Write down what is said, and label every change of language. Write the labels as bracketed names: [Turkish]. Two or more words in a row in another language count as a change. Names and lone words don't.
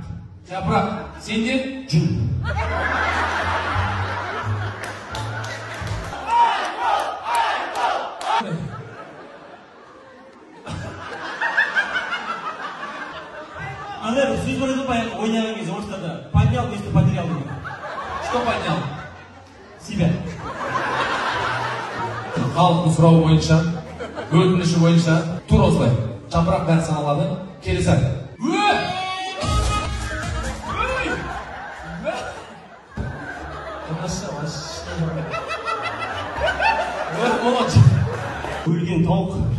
[Kazakh] Жапырақ. Сенден жүн. Андай бір сөз бар еді ғой, ойнаған кезде орыстарда [Russian] поднял вместо потерял [Kazakh] деген. [Russian] Что поднял? Себя. [Kazakh] Халықтың сұрауы бойынша, өтініші бойынша, тур осылай. Жапырақ бәрі саналады. Келесі. Өлген тауық.